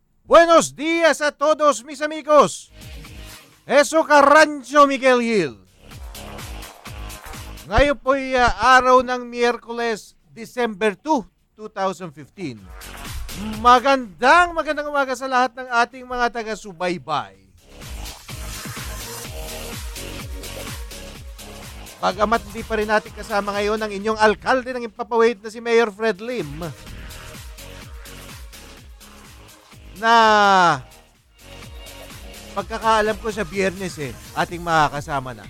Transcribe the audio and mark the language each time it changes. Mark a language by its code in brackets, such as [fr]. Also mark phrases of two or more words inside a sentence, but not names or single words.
[es] Buenos días a todos mis amigos. Eso Carancho Miguel Gil. [tl] Ngayon po'y araw ng Miyerkules, December 2, 2015. Magandang umaga sa lahat ng ating mga taga-subaybay. Bagamat hindi pa rin natin kasama ngayon ang inyong alkalde ng Impapawid na si Mayor Fred Lim, na pagkakaalam ko sa Biyernes ating makakasama na.